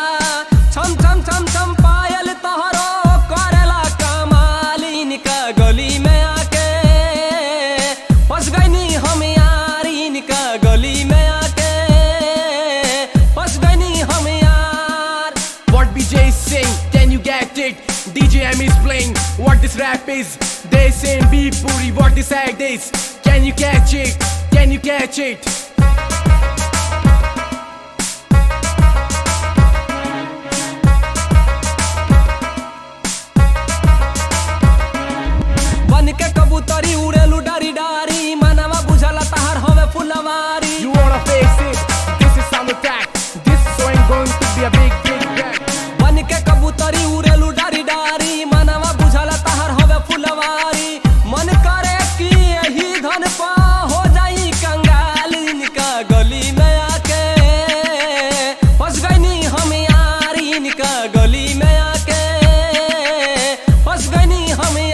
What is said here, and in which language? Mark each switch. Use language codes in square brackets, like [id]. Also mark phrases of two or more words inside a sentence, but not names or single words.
[bho] छम छम छम छम पायल तोहरो करेला कमाल. इनका गली में आके फंस गई हम यार. इनका गली में आके फंस गई हम यार. [en] What BJ is saying, can you get it? DJ M is playing what this rap is. They saying be puri, what this act is. Can you catch it? Can you catch it? [bho] बन के कबूतरी उड़ेलू डारी डारी. मनवा बुझला तहार हवे फुलवारी. [en] You wanna face it? This is sound attack. This song going to be a big drag. [bho] बन के कबूतरी उड़ेलू डारी डारी. मनवा बुझला तहार हवे फुलवारी. मन करे कि यही धन पा हो जाई कंगाल. इनका गली में आके फंस गई हम यार. इनका गली में आके फंस गई हम यार.